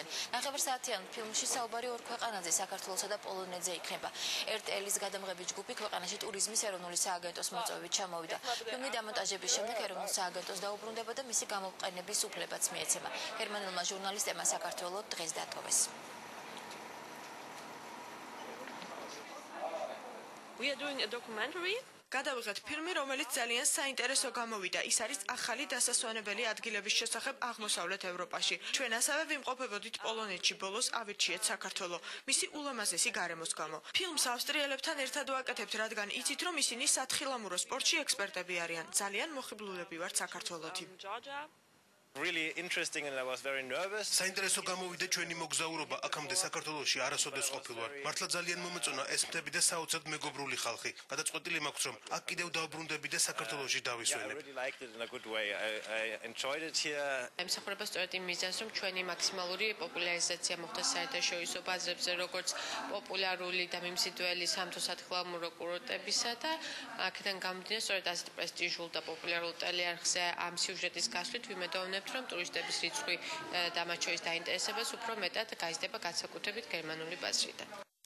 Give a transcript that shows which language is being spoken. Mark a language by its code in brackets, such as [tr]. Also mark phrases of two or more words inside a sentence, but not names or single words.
[ka] ნახევარსაათიან ფილმში საუბარი ორ ქვეყანაზე, საქართველოსა და პოლონეთზე იქნება. RTL-ის გადამღები ჯგუფი ქვეყანაში ტურიზმის ეროვნული სააგენტოს მოწვევით ჩამოვიდა. ფილმი დამონტაჟების შემდეგ ეროვნულ სააგენტოს დაუბრუნდება და მისი გამოყენების უფლებაც მიეცემა. გერმანელმა ჟურნალისტებმა საქართველოს დღეს დატოვეს. [en] We are doing a documentary. [ka] გადავიღეთ ფილმი, რომელიც ძალიან საინტერესო გამოვიდა. ის არის ახალი დასასვენებელი ადგილების შესახებ აღმოსავლეთ ევროპაში. ჩვენ ასევე ვიმყოფებოდით პოლონეთში, ბოლოს ავირჩიეთ საქართველო, მისი ულამაზესი გარემოს გამო. ფილმს ავსტრიელებთან ერთად ვაკეთებთ, რადგან იცით, რომ ისინი სათხილამურო სპორტში ექსპერტები არიან. ძალიან მოხიბლულები ვართ საქართველოთი. [en] Really interesting and I was very nervous. [ka] საინტერესო გამოვიდა ჩვენი მოგზაურობა აქამდე საქართველოში არასოდეს ყოფილვარ. მართლა ძალიან მომეწონა ეს მთები და საოცრად მეგობრული ხალხი. გადაწყვეტილი მაქვს რომ აქ კიდევ დავბრუნდები და საქართველოში დავისვენებ. [en] I really liked it in a good way. I enjoyed it here. [ka] ემსახურება სწორედ იმ მიზანს, რომ ჩვენი მაქსიმალური პოპულარიზაცია მოხდეს საერთაშორისო ბაზრებზე, როგორც პოპულარული და მიმზიდველი სამთო სათხილამურო კურორტებისა და აქედან გამომდინარე სწორედ ასეთ პრესტიჟულ და პოპულარულ ტელეარხზე ამ სიუჟეტის გასვლით ვიმედოვნებ რომ ტურისტების რიცხვი და მათ შორის დაინტერესებას უფრო მეტად გაიზრდება განსაკუთრებით გერმანული ბაზრიდან.